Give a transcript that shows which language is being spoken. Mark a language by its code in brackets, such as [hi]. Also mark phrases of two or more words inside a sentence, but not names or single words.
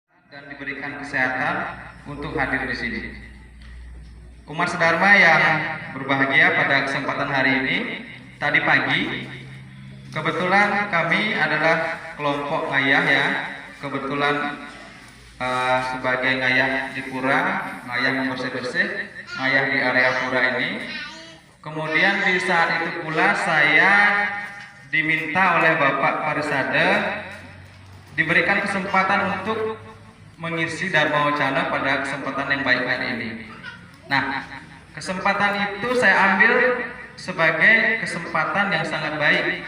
[id] dan diberikan kesehatan untuk hadir di sini. Umat Sedharma yang berbahagia pada kesempatan hari ini, tadi pagi kebetulan kami adalah kelompok ngayah ya, kebetulan sebagai ngayah di pura, ngayah membersih-bersih, ngayah di area pura ini. Kemudian di saat itu pula saya diminta oleh Bapak Parisade diberikan kesempatan untuk mengisi Dharma Wacana pada kesempatan yang baik hari ini. Nah, kesempatan itu saya ambil sebagai kesempatan yang sangat baik.